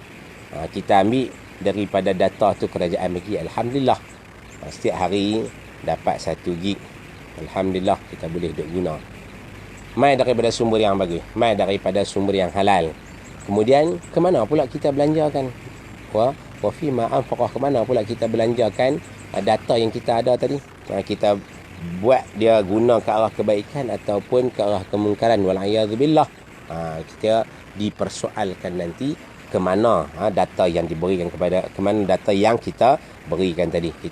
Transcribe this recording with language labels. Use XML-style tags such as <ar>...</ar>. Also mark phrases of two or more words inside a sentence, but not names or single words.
<ms>Kita ambil daripada data tu, kerajaan bagi, Alhamdulillah, setiap hari dapat 1 gig. Alhamdulillah, kita boleh duk guna. Mai daripada sumber yang bagus, mai daripada sumber yang halal. Kemudian ke mana pula kita belanjakan?</ms> <ar>وفيما أنفقه,</ar> <ms>ke mana pula kita belanjakan data yang kita ada tadi? Kita buat dia guna ke arah kebaikan ataupun ke arah kemungkaran, wal'iyadzubillah. Kita dipersoalkan nanti ke mana data yang diberikan kepada, ke mana data yang kita berikan tadi.</ms>